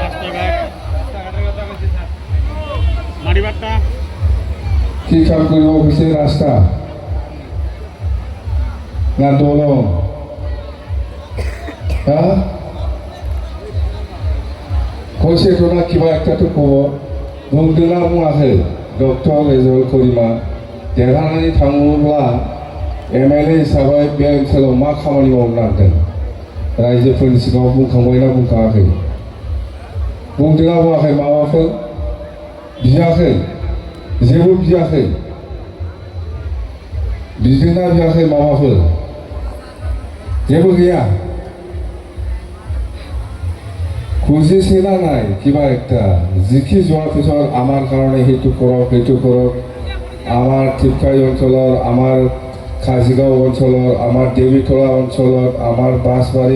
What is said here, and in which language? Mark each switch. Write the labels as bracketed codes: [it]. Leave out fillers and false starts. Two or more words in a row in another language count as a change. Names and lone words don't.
[as] কি কাম কৰিব কৈছে ৰাস্তা না দলং হা কৈছে তো না কিবা একটাতো ক'ব [brx] बुंदोंना बुङाखै डक्टर रेजल करिमा देरहानानै थाङोब्ला एमएलए हिसाबै बे ओनसोलाव मा खामानि मावनो नागिरदों रायजोफोरनि सिगाङाव बुंखांबायना बुंखाङाखै बुंदोंना बुङाखै माबाफोर बियाखै जेबो बियाखै बिदोंना बियाखै माबाफोर जेबो गैया [as] খুঁজিছিলা নাই কিবা একটা জিকি যোৱাৰ পিছত আমাৰ কাৰণে সেইটো কৰক আমাৰ ঠিপকাই অঞ্চলৰ আমাৰ খাজিগাঁও অঞ্চলৰ আমাৰ দেৱীতলা অঞ্চলত আমাৰ বাঁশবাৰী